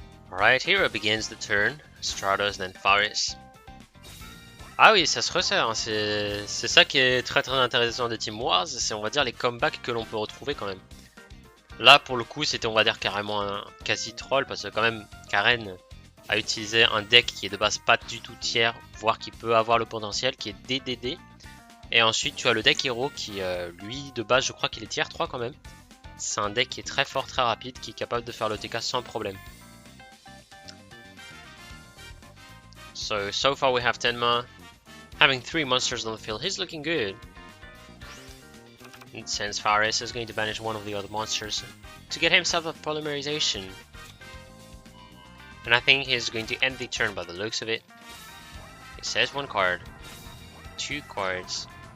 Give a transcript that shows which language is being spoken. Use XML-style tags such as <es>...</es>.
<en>Alright, here begins the turn. Stratos, then Faris.</en> <fr>Ah oui, ça se resserre, hein. C'est ça qui est très intéressant de Team Wars, c'est on va dire les comebacks que l'on peut retrouver quand même. Là pour le coup c'était on va dire carrément un quasi troll parce que quand même Karen a utilisé un deck qui est de base pas du tout tiers, voire qui peut avoir le potentiel, qui est DDD. Et ensuite tu as le deck héros qui lui de base je crois qu'il est tiers 3 quand même. C'est un deck qui est très fort, très rapide, qui est capable de faire le TK sans problème.</fr> <en>So far we have Tenma having 3 monsters on the field. He's looking good. And since Faris is going to banish one of the other monsters to get himself a polymerization. And I think he's going to end the turn by the looks of it. He says 1 card. 2 cards.</en>